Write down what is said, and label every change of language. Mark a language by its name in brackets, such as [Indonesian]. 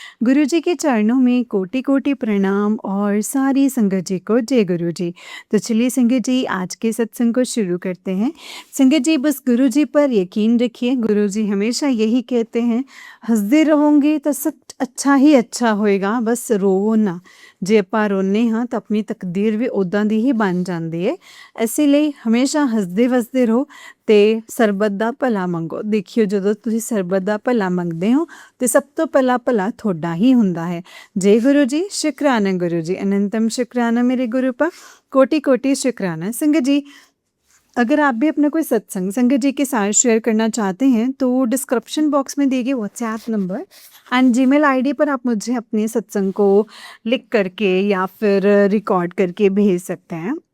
[Hindi] गुरु जी के चरणों में कोटि-कोटि प्रणाम और सारी संगत जी को जय गुरु जी। तो चलिए संगत जी, आज के सत्संग को शुरू करते हैं। संगत जी, बस गुरु जी पर यकीन रखिए। गुरु जी हमेशा यही कहते हैं, [Punjabi] हँसदे रहोगे तो सब अच्छा ही अच्छा होएगा, बस रोवो ना। जे ਆਪਾਂ ਰੋਂਦੇ ਹਾਂ ਤਾਂ ਆਪਣੀ ਤਕਦੀਰ ਵੀ ਉੱਦਾਂ ਦੀ ਹੀ ਬਣ ਜਾਂਦੀ ਹੈ। ਇਸੇ ਲਈ ਹਮੇਸ਼ਾ ਹੱਸਦੇ ਵਸਦੇ ਰਹੋ ਤੇ ਸਰਬੱਤ ਦਾ ਭਲਾ ਮੰਗੋ। ਦੇਖਿਓ, ਜਦੋਂ ਤੁਸੀਂ ਸਰਬੱਤ ਦਾ ਭਲਾ ਮੰਗਦੇ ਹੋ ਤੇ ਸਭ ਤੋਂ ਪਹਿਲਾਂ ਭਲਾ ਤੁਹਾਡਾ ਹੀ ਹੁੰਦਾ ਹੈ। [Hindi] जय गुरु जी, शुक्राना गुरु जी, अनंतम शुक्राना मेरे गुरु पर, कोटि कोटि शुक्राना। संगत जी, अगर आप भी अपना कोई सत्संग संगत जी के साथ शेयर करना चाहते हैं तो डिस्क्रिप्शन बॉक्स में दिए गए WhatsApp number and Gmail ID पर आप मुझे अपने सत्संग को लिख करके या फिर रिकॉर्ड करके भेज सकते हैं।